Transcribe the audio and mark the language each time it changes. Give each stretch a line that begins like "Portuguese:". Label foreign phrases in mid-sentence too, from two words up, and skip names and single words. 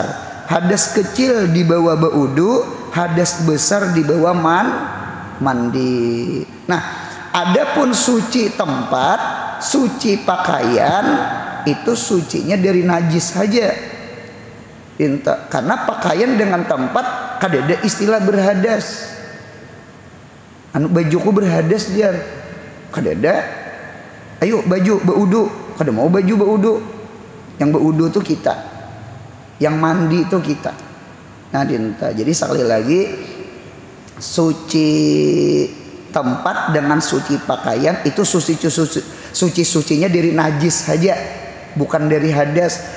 Banjar: Hadas kecil dibawa baudu, hadas besar dibawa mandi.
Indonesian: Nah, adapun suci tempat suci pakaian itu sucinya dari najis saja.
Banjar: Karena pakaian dengan tempat kadada istilah berhadas. Anu bajuku berhadas dia. Kadada ayo baju baudu, kada mau baju baudu. Yang baudu tuh kita. Yang mandi itu kita.
Indonesian: Nah, jadi sekali lagi suci tempat dengan suci pakaian itu sucinya dari najis saja, bukan dari hadas.